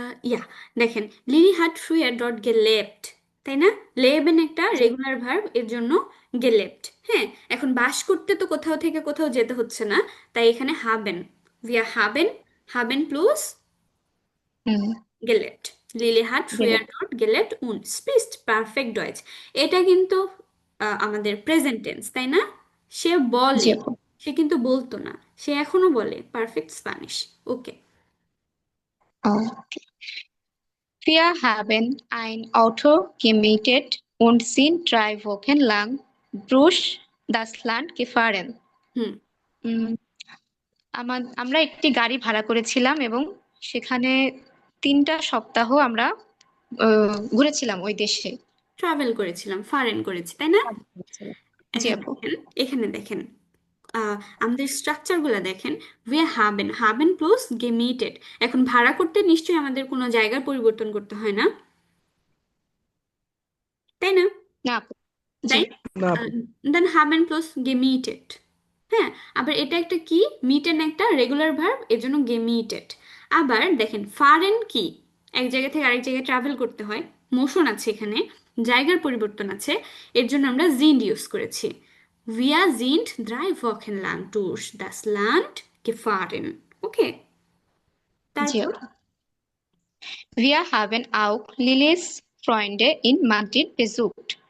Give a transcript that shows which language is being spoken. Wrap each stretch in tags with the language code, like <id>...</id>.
<bn>ইয়া, দেখেন লিলি হাট ফ্রুয়ার ডট গেলেপ্ট, তাই না? লেবেন একটা রেগুলার ভার্ব, এর জন্য গেলেপ্ট। হ্যাঁ, এখন বাস করতে তো কোথাও থেকে কোথাও যেতে হচ্ছে না, তাই এখানে হাবেন,</bn> <de>wir haben, haben plus</de> <bn>হুম,</bn> <de>gelebt। লিলি হাট গেলে। ফ্রুয়ার ডট গেলেপ্ট und spricht perfekt Deutsch।</de> <bn>এটা কিন্তু আমাদের প্রেজেন্ট টেন্স, তাই না? সে জি বলে, আপু। সে কিন্তু বলতো না, সে এখনো বলে পারফেক্ট স্প্যানিশ। ওকে,</bn> <en>Okay.</en> <de>Wir haben ein Auto gemietet und sind 3 Wochen lang durch das Land gefahren.</de> <bn>হুম, উম, আমরা একটি গাড়ি ভাড়া করেছিলাম এবং সেখানে 3টা সপ্তাহ আমরা ঘুরেছিলাম ওই দেশে। ট্রাভেল করেছিলাম, ফরেন করেছি, তাই না? জি এখন আপু। দেখেন, এখানে দেখেন আমাদের স্ট্রাকচার গুলা দেখেন,</bn> <de>wir haben, haben</de> <bn>plus gemietet। এখন ভাড়া করতে নিশ্চয়ই আমাদের কোনো জায়গার পরিবর্তন করতে হয় না, তাই না? না আপু। জি। তাই না আপু। দেন haben প্লাস gemietet। হ্যাঁ, আবার এটা একটা কি? মিটেন একটা রেগুলার ভার্ব, এর জন্য gemietet। আবার দেখেন ফারেন কি? এক জায়গা থেকে আরেক জায়গায় ট্রাভেল করতে হয়, মোশন আছে এখানে, জায়গার পরিবর্তন আছে, এর জন্য আমরা sind ইউজ করেছি।</bn> <de>Wir sind 3 Wochen lang durch das Land gefahren।</de> <bn>ওকে, জি তারপর আপু।</bn> <de>Wir haben auch Lilis Freunde in Madrid besucht.</de>